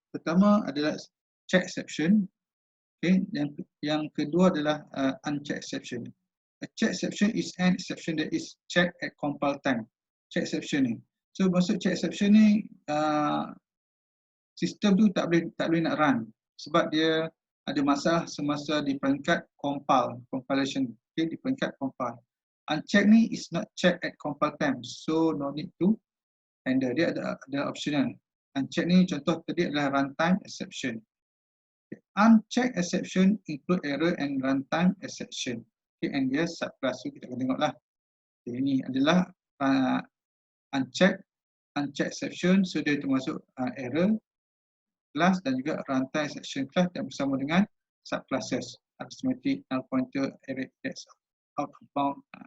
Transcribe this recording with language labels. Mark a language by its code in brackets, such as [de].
[ms] Pertama adalah check exception. Okay, dan yang kedua adalah unchecked exception. [en] A check exception is an exception that is checked at compile time. [ms] Check exception ni. So maksud check exception ni sistem tu tak boleh nak run sebab dia ada masalah semasa di peringkat compilation. Okay, di peringkat compile. [en] Unchecked ni is not checked at compile time, so no need to handle. [ms] Dia ada optional. Unchecked ni contoh tadi adalah runtime exception. Okay. [en] Unchecked exception include error and runtime exception. [ms] Okay, and dia subclass. So kita akan tengoklah. Okay, ini adalah unchecked exception. So dia termasuk error class dan juga runtime exception class yang bersama dengan subclasses arithmetic, null pointer, array index, out of bound.